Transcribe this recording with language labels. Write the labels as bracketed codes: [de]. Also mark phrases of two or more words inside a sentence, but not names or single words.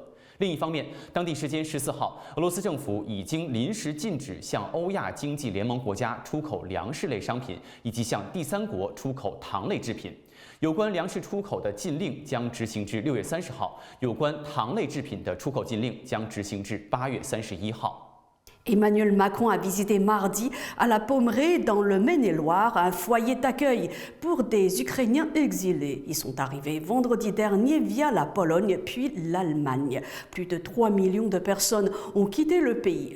[zh] 另一方面，当地时间14号，俄罗斯政府已经临时禁止向欧亚经济联盟国家出口粮食类商品，以及向第3国出口糖类制品。有关粮食出口的禁令将执行至6月30号，有关糖类制品的出口禁令将执行至8月31号。 [fr] Emmanuel Macron a visité mardi à la Pommeraye, dans le Maine-et-Loire, un foyer d'accueil pour des Ukrainiens exilés. Ils sont arrivés vendredi dernier via la Pologne puis l'Allemagne. Plus de 3 millions de personnes ont quitté le pays.